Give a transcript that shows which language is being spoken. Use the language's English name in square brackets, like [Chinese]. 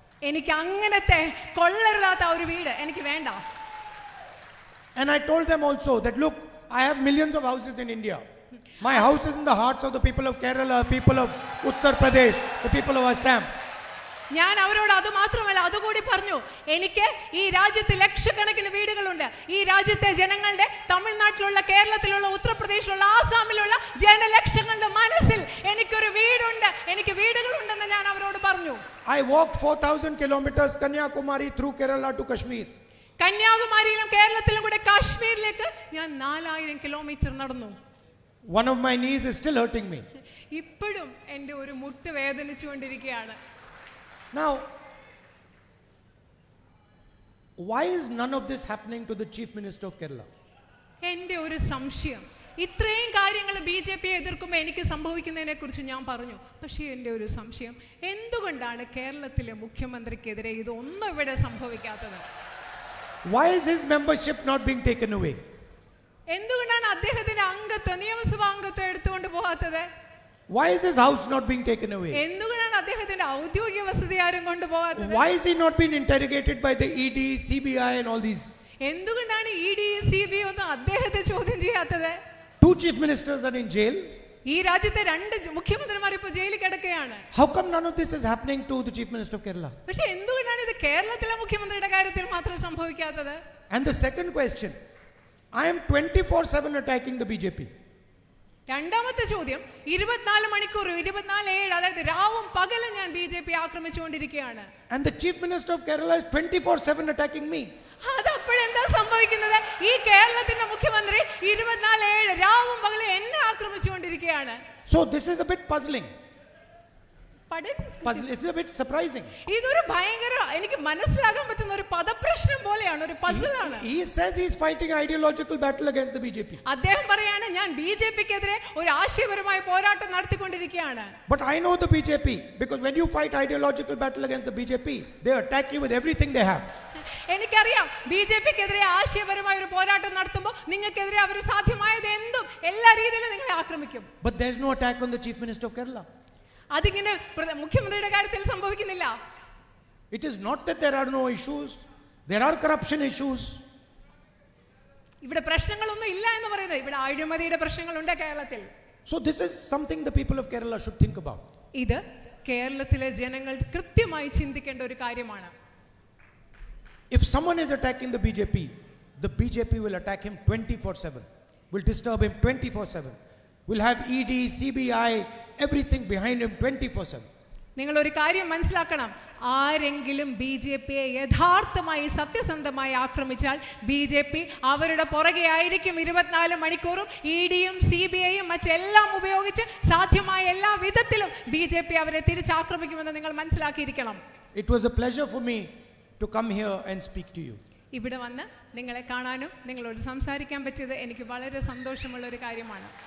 [Malayalam] എനിക്ക് അങ്ങനത്തെ കൊള്ളരുതാത്ത ഒരു വീട് എനിക്ക് വേണ്ട. [English] And I told them also that look, I have millions of houses in India. My house is in the hearts of the people of Kerala, people of Uttar Pradesh, the people of Assam. [Malayalam] ഞാൻ അവരോട് അത് മാത്രമല്ല, അതുകൂടി പറഞ്ഞു, എനിക്ക് ഈ രാജ്യത്ത് ലക്ഷക്കണക്കിന് വീടുകളുണ്ട്. ഈ രാജ്യത്തെ ജനങ്ങളുടെ, തമിഴ്നാട്ടിലുള്ള, കേരളത്തിലുള്ള, ഉത്തർപ്രദേശിലുള്ള, ആസാമിലുള്ള ജനലക്ഷങ്ങളുടെ മനസ്സിൽ എനിക്കൊരു വീടുണ്ട്, എനിക്ക് വീടുകളുണ്ടെന്ന് ഞാൻ അവരോട് പറഞ്ഞു. [English] I walked 4,000 kilometers Kanyakumari through Kerala to Kashmir. [Malayalam] കന്യാകുമാരിയിലും കേരളത്തിലും കൂടെ കാശ്മീരിലേക്ക് ഞാൻ 4,000 കിലോമീറ്റർ നടന്നു. [English] One of my knees is still hurting me. [Malayalam] ഇപ്പോഴും എൻ്റെ ഒരു മുട്ട് വേദനിച്ചുകൊണ്ടിരിക്കുകയാണ്. [English] Now, why is none of this happening to the Chief Minister of Kerala? [Malayalam] എൻ്റെ ഒരു സംശയം, ഇത്രയും കാര്യങ്ങൾ BJP എതിർക്കുമ്പോൾ എനിക്ക് സംഭവിക്കുന്നതിനെ കുറിച്ച് ഞാൻ പറഞ്ഞു. പക്ഷേ എൻ്റെ ഒരു സംശയം, എന്തുകൊണ്ടാണ് കേരളത്തിലെ മുഖ്യമന്ത്രിക്കെതിരെ ഇതൊന്നും ഇവിടെ സംഭവിക്കാത്തത്? [English] Why is his membership not being taken away? [Malayalam] എന്തുകൊണ്ടാണ് അദ്ദേഹത്തിന്റെ അംഗത്വം, നിയമസഭാ അംഗത്വം എടുത്തുകൊണ്ട് പോകാത്തത്? [English] Why is his house not being taken away? [Malayalam] എന്തുകൊണ്ടാണ് അദ്ദേഹത്തിന്റെ ഔദ്യോഗിക വസതി ആരും കൊണ്ടുപോകാത്തത്? [English] Why is he not being interrogated by the ED, CBI and all these? [Malayalam] എന്തുകൊണ്ടാണ് ED, CBI ഒന്നും അദ്ദേഹത്തെ ചോദ്യം ചെയ്യാത്തത്? [English] 2 chief ministers are in jail. [Malayalam] ഈ രാജ്യത്തെ 2 മുഖ്യമന്ത്രിമാർ ഇപ്പോൾ ജയിലിൽ കിടക്കുകയാണ്. [English] How come none of this is happening to the Chief Minister of Kerala? [Malayalam] പക്ഷെ എന്തുകൊണ്ടാണ് ഇത് കേരളത്തിലെ മുഖ്യമന്ത്രിയുടെ കാര്യത്തിൽ മാത്രം സംഭവിക്കാത്തത്? [English] And the second question, I am 24/7 attacking the BJP. [Malayalam] രണ്ടാമത്തെ ചോദ്യം, 24 മണിക്കൂർ 24/7, അതായത് രാവും പകലും ഞാൻ BJP ആക്രമിച്ചുകൊണ്ടിരിക്കുകയാണ്. [English] And the Chief Minister of Kerala is 24/7 attacking me. [Malayalam] അതപ്പോഴെന്താ സംഭവിക്കുന്നത്? ഈ കേരളത്തിന്റെ മുഖ്യമന്ത്രി 24/7 രാവും പകലും എന്നെ ആക്രമിച്ചുകൊണ്ടിരിക്കുകയാണ്. [English] So this is a bit puzzling. Pardon? It's a bit surprising. [Malayalam] ഇതൊരു ഭയങ്കര, എനിക്ക് മനസ്സിലാക്കാൻ പറ്റുന്ന ഒരു പദപ്രശ്നം പോലെയാണ്, ഒരു പസിലാണ്. [English] He says he is fighting ideological battle against the BJP. [Malayalam] അദ്ദേഹം പറയാണ് ഞാൻ BJPക്കെതിരെ ഒരു ആശയപരമായ പോരാട്ടം നടത്തിക്കൊണ്ടിരിക്കുകയാണ്. [English] But I know the BJP, because when you fight ideological battle against the BJP, they attack you with everything they have. [Malayalam] എനിക്കറിയാം, BJPക്കെതിരെ ആശയപരമായ ഒരു പോരാട്ടം നടത്തുമ്പോൾ നിങ്ങൾക്കെതിരെ അവർ സാധ്യമായത് എന്തും എല്ലാ രീതിയിലും നിങ്ങളെ ആക്രമിക്കും. [English] But there is no attack on the Chief Minister of Kerala. [Malayalam] അതിങ്ങനെ മുഖ്യമന്ത്രിയുടെ കാര്യത്തിൽ സംഭവിക്കുന്നില്ല. [English] It is not that there are no issues. There are corruption issues. [Malayalam] ഇവിടെ പ്രശ്നങ്ങളൊന്നും ഇല്ല എന്ന് പറയുന്നത്, ഇവിടെ അഴിമതിയുടെ പ്രശ്നങ്ങളുണ്ട് കേരളത്തിൽ. [English] So this is something the people of Kerala should think about. [Malayalam] ഇത് കേരളത്തിലെ ജനങ്ങൾ കൃത്യമായി ചിന്തിക്കേണ്ട ഒരു കാര്യമാണ്. [English] If someone is attacking the BJP will attack him 24/7, will disturb him 24/7, will have ED, CBI, everything behind him 24/7. [Malayalam] നിങ്ങൾ ഒരു കാര്യം മനസ്സിലാക്കണം, ആരെങ്കിലും BJPയെ യഥാർത്ഥമായി സത്യസന്ധമായി ആക്രമിച്ചാൽ BJP അവരുടെ പുറകെ ആയിരിക്കും 24 മണിക്കൂറും. EDയും CBIയും മറ്റെല്ലാം ഉപയോഗിച്ച് സാധ്യമായ എല്ലാ വിധത്തിലും BJP അവരെ തിരിച്ചാക്രമിക്കുമെന്ന് നിങ്ങൾ മനസ്സിലാക്കിയിരിക്കണം. [English] It was a pleasure for me to come here and speak to you. [Malayalam] ഇവിടെ വന്ന് നിങ്ങളെ കാണാനും നിങ്ങളോട് സംസാരിക്കാൻ പറ്റിയത് എനിക്ക് വളരെ സന്തോഷമുള്ള ഒരു കാര്യമാണ്.